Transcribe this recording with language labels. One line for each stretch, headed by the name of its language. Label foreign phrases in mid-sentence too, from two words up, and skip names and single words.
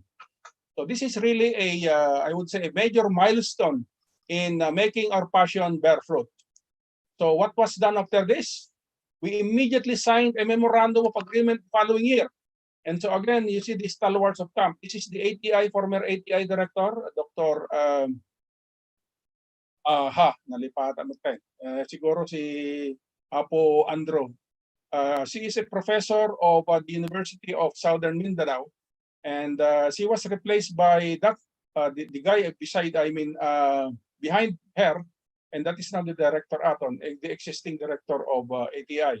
English: So this is really a, I would say, a major milestone in making our passion bear fruit. So what was done after this? We immediately signed a memorandum of agreement following year. And so again, you see the stalwarts of camp. This is the ATI, former ATI director, Dr.
Iloko: Nalipatan mo tayo.
Filipino: Siguro si Apo Andrew.
English: She is a professor of the University of Southern Mindanao. And she was replaced by that the guy beside, behind her, and that is now the director Aton, the existing director of ATI.